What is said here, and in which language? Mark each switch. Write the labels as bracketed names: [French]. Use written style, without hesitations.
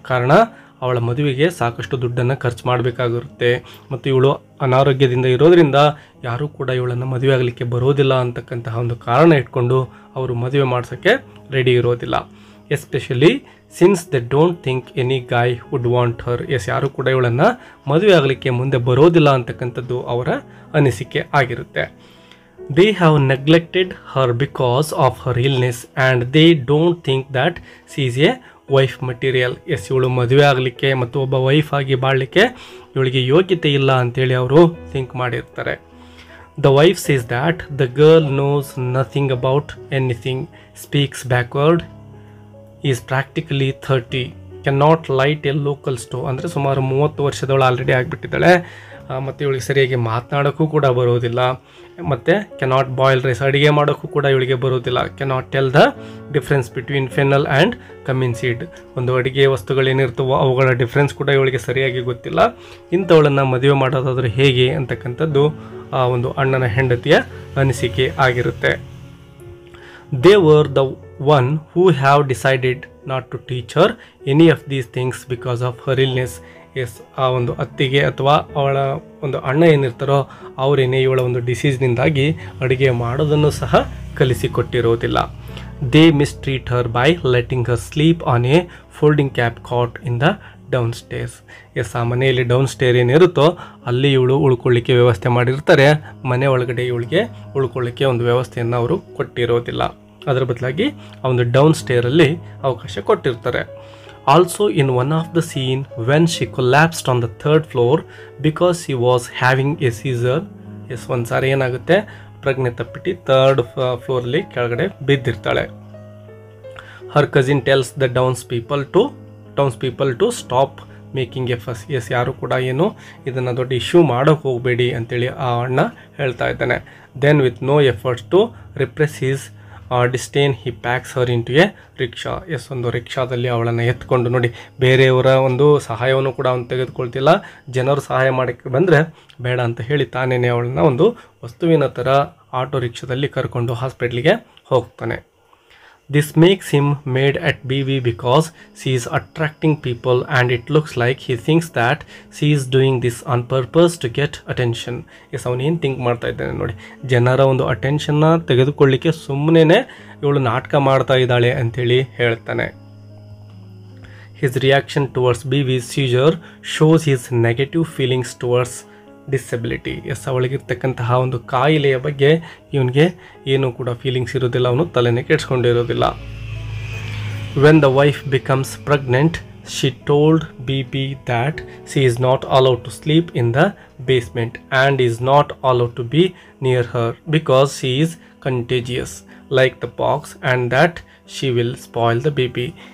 [Kannada] ಕಾರಣ ಅವಳ ಮದುವೆಗೆ ಸಾಕಷ್ಟು ದುಡ್ಡನ್ನು ಖರ್ಚು ಮಾಡಬೇಕಾಗಿರುತ್ತೆ ಮತ್ತು ಇವಳು ಅನಾರೋಗ್ಯದಿಂದ ಇರೋದರಿಂದ ಯಾರೂ ಕೂಡ ಇವಳನ್ನು ಮದುವೆ ಆಗಲಿಕ್ಕೆ ಬರೋದಿಲ್ಲ ಅಂತಕ್ಕಂತಹ ಒಂದು ಕಾರಣ ಇಟ್ಕೊಂಡು ಅವರು ಮದುವೆ ಮಾಡಿಸೋಕ್ಕೆ ರೆಡಿ ಇರೋದಿಲ್ಲ. [English] Especially since they don't think any guy would want her. [Kannada] ಯಾರೂ ಕೂಡ ಇವಳನ್ನು ಮದುವೆ ಆಗಲಿಕ್ಕೆ ಮುಂದೆ ಬರೋದಿಲ್ಲ ಅಂತಕ್ಕಂಥದ್ದು ಅವರ ಅನಿಸಿಕೆ ಆಗಿರುತ್ತೆ. [English] They have neglected her because of her illness and they don't think that she is a wife material. [Kannada] ಇವಳು ಮದುವೆ ಆಗಲಿಕ್ಕೆ ಮತ್ತು ಒಬ್ಬ ವೈಫ್ ಆಗಿ ಬಾಳಲಿಕ್ಕೆ ಇವಳಿಗೆ ಯೋಗ್ಯತೆ ಇಲ್ಲ ಅಂತೇಳಿ ಅವರು ಥಿಂಕ್ ಮಾಡಿರ್ತಾರೆ. [English] The wife says that the girl knows nothing about anything, speaks backward, is practically 30, cannot light a local stove. [Kannada] ಅಂದರೆ ಸುಮಾರು 30 ವರ್ಷದವಳು ಆಲ್ರೆಡಿ ಆಗಿಬಿಟ್ಟಿದ್ದಾಳೆ ಮತ್ತು ಇವಳಿಗೆ ಸರಿಯಾಗಿ ಮಾತನಾಡೋಕ್ಕೂ ಕೂಡ ಬರೋದಿಲ್ಲ ಮತ್ತು [English] cannot boil rice, [Kannada] ಅಡುಗೆ ಮಾಡೋಕ್ಕೂ ಕೂಡ ಇವಳಿಗೆ ಬರೋದಿಲ್ಲ. [English] Cannot tell the difference between fennel and cumin seed. [Kannada] ಒಂದು ಅಡುಗೆ ವಸ್ತುಗಳೇನಿರ್ತವೋ ಅವುಗಳ ಡಿಫ್ರೆನ್ಸ್ ಕೂಡ ಇವಳಿಗೆ ಸರಿಯಾಗಿ ಗೊತ್ತಿಲ್ಲ. ಇಂಥವಳನ್ನು ಮದುವೆ ಮಾಡೋದಾದರೂ ಹೇಗೆ ಅಂತಕ್ಕಂಥದ್ದು ಆ ಒಂದು ಅಣ್ಣನ ಹೆಂಡತಿಯ ಅನಿಸಿಕೆ ಆಗಿರುತ್ತೆ. [English] They were the one who have decided not to teach her any of these things because of her illness. [Kannada] ಆ ಒಂದು ಅತ್ತಿಗೆ ಅಥವಾ ಅವಳ ಒಂದು ಅಣ್ಣ ಏನಿರ್ತಾರೋ ಅವರೇನೇ ಇವಳ ಒಂದು ಡಿಸೀಸ್ನಿಂದಾಗಿ ಅಡುಗೆ ಮಾಡೋದನ್ನು ಸಹ ಕಲಿಸಿಕೊಟ್ಟಿರೋದಿಲ್ಲ. [English] They mistreat her by letting her sleep on a folding camp cot in the downstairs. [Kannada] ಆ ಮನೆಯಲ್ಲಿ ಡೌನ್ ಸ್ಟೇರ್ ಏನಿರುತ್ತೋ ಅಲ್ಲಿ ಇವಳು ಉಳ್ಕೊಳ್ಳಿಕ್ಕೆ ವ್ಯವಸ್ಥೆ ಮಾಡಿರ್ತಾರೆ. ಮನೆ ಒಳಗಡೆ ಇವಳಿಗೆ ಉಳ್ಕೊಳ್ಳಿಕ್ಕೆ ಒಂದು ವ್ಯವಸ್ಥೆಯನ್ನು ಅವರು ಕೊಟ್ಟಿರೋದಿಲ್ಲ. ಅದರ ಬದಲಾಗಿ ಆ ಒಂದು ಡೌನ್ ಸ್ಟೇರಲ್ಲಿ ಅವಕಾಶ ಕೊಟ್ಟಿರ್ತಾರೆ. [English] Also in one of the scene when she collapsed on the 3rd floor because she was having a seizure. [Kannada] ಒಂದು ಸಾರಿ ಏನಾಗುತ್ತೆ, ಪ್ರಜ್ಞೆ ತಪ್ಪಿಟ್ಟು 3rd ಫ್ಲೋರಲ್ಲಿ ಕೆಳಗಡೆ ಬಿದ್ದಿರ್ತಾಳೆ. [English] Her cousin tells the towns people to stop making a fuss. [Kannada] S, ಯಾರು ಕೂಡ ಏನು ಇದನ್ನು ದೊಡ್ಡ ಇಶ್ಯೂ ಮಾಡೋಕ್ಕೆ ಹೋಗಬೇಡಿ ಅಂತೇಳಿ ಆ ಅಣ್ಣ ಹೇಳ್ತಾ ಇದ್ದಾನೆ. [English] Then with no efforts to repress his disdain he packs her into a rickshaw. [Kannada] S, ಒಂದು ರಿಕ್ಷಾದಲ್ಲಿ ಅವಳನ್ನು ಎತ್ಕೊಂಡು ನೋಡಿ, ಬೇರೆಯವರ ಒಂದು ಸಹಾಯವನ್ನು ಕೂಡ ಅವನು ತೆಗೆದುಕೊಳ್ತಿಲ್ಲ. ಜನರು ಸಹಾಯ ಮಾಡೋಕ್ಕೆ ಬಂದರೆ ಬೇಡ ಅಂತ ಹೇಳಿ ತಾನೇನೆ ಅವಳನ್ನು ಒಂದು ವಸ್ತುವಿನ ಥರ ಆಟೋ ರಿಕ್ಷಾದಲ್ಲಿ ಕರ್ಕೊಂಡು ಹಾಸ್ಪಿಟ್ಲಿಗೆ ಹೋಗ್ತಾನೆ. [English] This makes him mad at BB because she is attracting people and it looks like he thinks that she is doing this on purpose to get attention. [Kannada] S, ಅವನು ಏನು ಥಿಂಕ್ ಮಾಡ್ತಾ ಇದ್ದಾನೆ ನೋಡಿ, ಜನರ ಒಂದು ಅಟೆನ್ಷನ್ನ ತೆಗೆದುಕೊಳ್ಳಿಕ್ಕೆ ಸುಮ್ಮನೆ ಇವಳು ನಾಟಕ ಮಾಡ್ತಾ ಇದ್ದಾಳೆ ಅಂಥೇಳಿ ಹೇಳ್ತಾನೆ. [English] His reaction towards BB's seizure shows his negative feelings towards disability. [Kannada] S, ಅವಳಿಗಿರ್ತಕ್ಕಂತಹ ಒಂದು ಕಾಯಿಲೆಯ ಬಗ್ಗೆ ಇವನಿಗೆ ಏನೂ ಕೂಡ ಫೀಲಿಂಗ್ಸ್ ಇರೋದಿಲ್ಲ, ಅವನು ತಲೆನೇ ಕೆಡಿಸ್ಕೊಂಡಿರೋದಿಲ್ಲ. [English] When the wife becomes pregnant she told BB that she is not allowed to sleep in the basement and is not allowed to be near her because she is contagious like the pox and that she will spoil the baby.